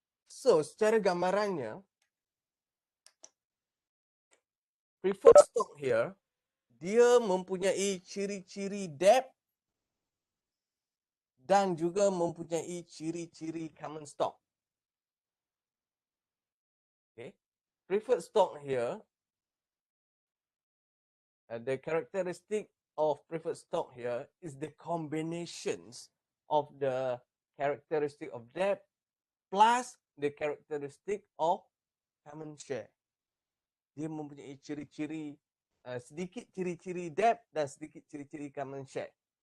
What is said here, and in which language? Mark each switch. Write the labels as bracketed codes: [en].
[ms] So, secara gambarannya, preferred stock here, dia mempunyai ciri-ciri debt dan juga mempunyai ciri-ciri common stock. [en] Okay, preferred stock here, the characteristic of preferred stock here is the combinations of the characteristic of debt plus the characteristic of common share. [ms] Dia mempunyai ciri-ciri, sedikit ciri-ciri debt dan sedikit ciri-ciri common share.